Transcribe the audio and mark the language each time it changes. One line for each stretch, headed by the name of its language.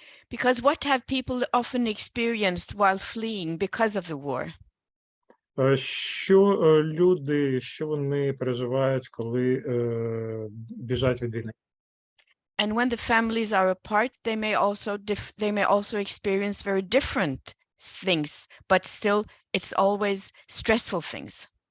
English: Because what have people often experienced while fleeing because of the war?
Ukrainian: Що вони переживають, коли біжать від війни?
English: And when the families are apart, they may also experience very different things, but still it's always stressful things.